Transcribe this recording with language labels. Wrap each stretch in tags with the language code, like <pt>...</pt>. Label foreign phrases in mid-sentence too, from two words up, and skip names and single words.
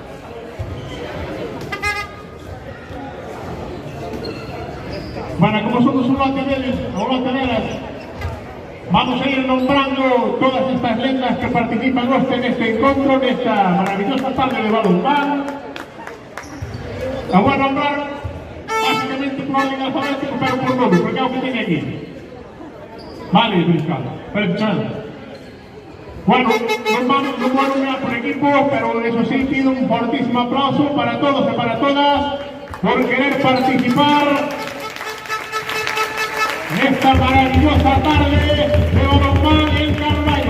<gl>Bueno, como somos un lote deles, o lote delas,</gl> <es>vamos a ir nombrando todas estas</es> <gl>lendas que participan hoxe neste encontro, nesta maravillosa tarde de balonmán.</gl> <es>La voy a nombrar básicamente por orden alfabético, pero por nombre, porque es lo que tiene aquí. Vale, fiscal, perfecto. Bueno, no voy a nombrar por equipo, pero eso sí pido un fortísimo aplauso para todos y para todas por querer participar en esta maravillosa tarde de balonmán en Carballo.</es>